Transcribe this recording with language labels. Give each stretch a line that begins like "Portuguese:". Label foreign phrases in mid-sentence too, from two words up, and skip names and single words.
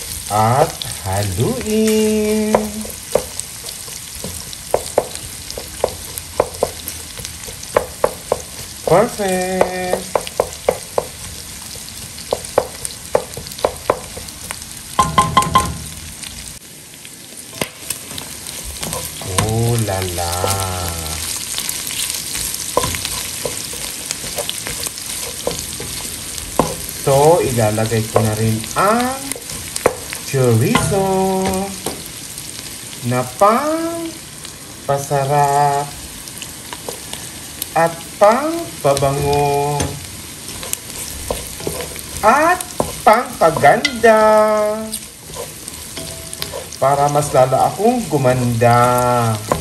Filipino: At haluin. Perfect.
French: Oh la la.
Filipino: So, ilalagay ko na rin ang chorizo na pang pasarap at pang pabango at pang paganda para mas lalo akong gumanda.